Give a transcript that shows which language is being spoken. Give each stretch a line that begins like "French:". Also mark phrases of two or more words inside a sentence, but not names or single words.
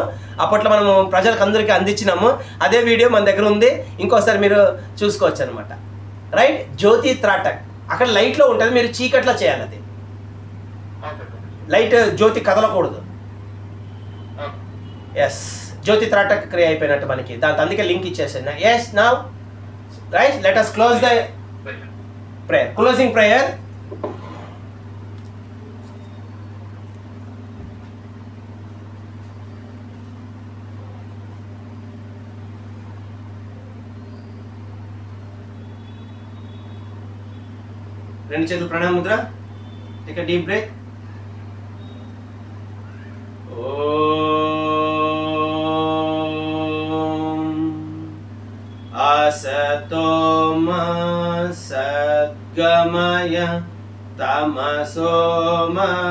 Telugu: అప్పట్లో మనము ప్రజలకు అందరికీ అందించినాము. అదే వీడియో మన దగ్గర ఉంది, ఇంకోసారి మీరు చూసుకోవచ్చు అనమాట. రైట్, జ్యోతి త్రాటక్ అక్కడ లైట్లో ఉంటుంది, మీరు చీకట్లో చేయాలి. అది లైట్ జ్యోతి కదలకూడదు. ఎస్, జ్యోతి త్రాటక్ క్రియ అయిపోయినట్టు మనకి. దాంతో అందుకే లింక్ ఇచ్చేసాను.
English: Yes, now right, let us close the prayer. Closing prayer.
Telugu: రెండు చేతులు ప్రణామ ముద్ర.
English: Take a deep breath.
Sanskrit: असतो मा सद्गमय तमसो मा